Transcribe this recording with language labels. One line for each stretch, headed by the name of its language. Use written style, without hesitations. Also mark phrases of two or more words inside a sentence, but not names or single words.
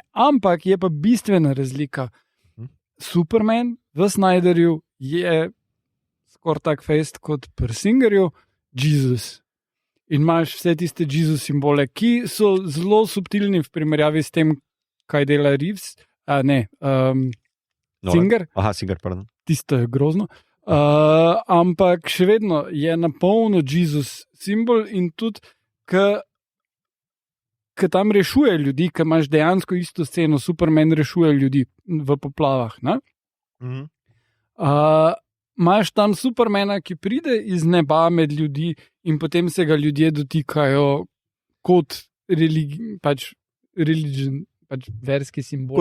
Slovenian: Ampak je pa bistvena razlika. Superman v Snyderju je skoraj tak fejst kot pri Singerju, Jesus. In imaš vse tiste Jesus simbole, ki so zelo subtilni v primerjavi s tem, kaj dela Reeves. Singer. Singer, pardon. Tisto je grozno. Ampak še vedno je na polno Jesus simbol in tudi, ki tam rešuje ljudi, ki imaš dejansko isto sceno, Superman rešuje ljudi v poplavah. Imaš tam Supermana, ki pride iz neba med ljudi in potem se ga ljudje dotikajo kot religion, pač verski simbol.